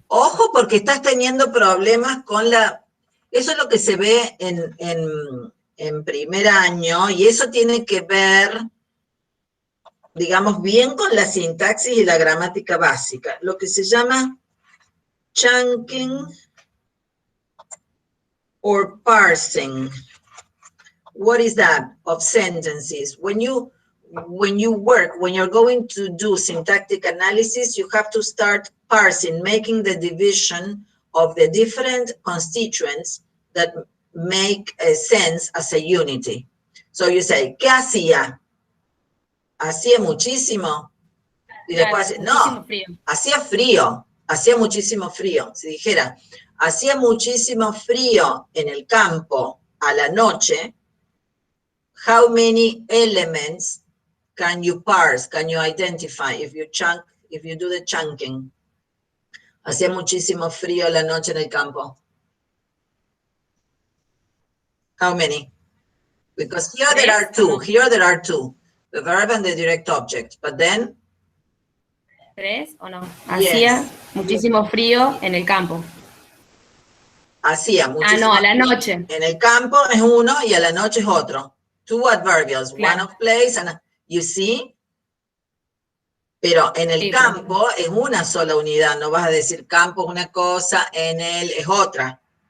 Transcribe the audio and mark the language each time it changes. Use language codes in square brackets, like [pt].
[es] Ojo, porque estás teniendo problemas con la... Eso es lo que se ve en primer año, y eso tiene que ver, digamos, bien con la sintaxis y la gramática básica. Lo que se llama [en] chunking or parsing. What is that? Of sentences. When when you work, when you're going to do syntactic analysis, you have to start parsing, making the division of the different constituents that make a sense as a unity. So you say, [es] ¿qué hacía? Hacía muchísimo. Y después, no, hacía frío, hacía muchísimo frío. Si dijera, hacía muchísimo frío en el campo a la noche, [en] how many elements can you parse, can you identify if you do the chunking? [es] Hacía muchísimo frío la noche en el campo. [en] How many? Because here there are two, the verb and the direct object, but then? [es] ¿Tres o no? Hacía muchísimo frío en el campo. Hacía muchísimo a la noche. En el campo es uno y a la noche es otro. [en] Two adverbials, one of place, and you see? [es] Pero en el campo es una sola unidad, no vas a decir campo es una cosa, en él es otra.